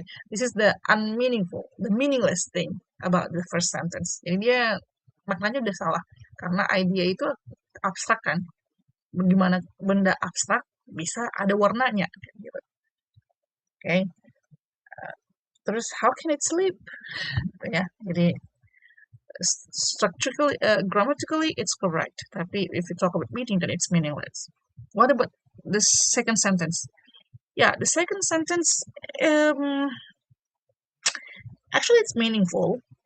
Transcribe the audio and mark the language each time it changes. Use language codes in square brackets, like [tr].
[en] This is the unmeaningful, the meaningless thing about the first sentence. [id] Jadi dia maknanya udah salah karena idea itu abstrak kan. Bagaimana benda abstrak bisa ada warnanya gitu. [en] Okay. Terus how can it sleep? Ya, jadi structurally, grammatically it's correct. Tapi if you talk about meaning, then it's meaningless. What about the second sentence? Yeah, the second sentence, um, actually, it's meaningful.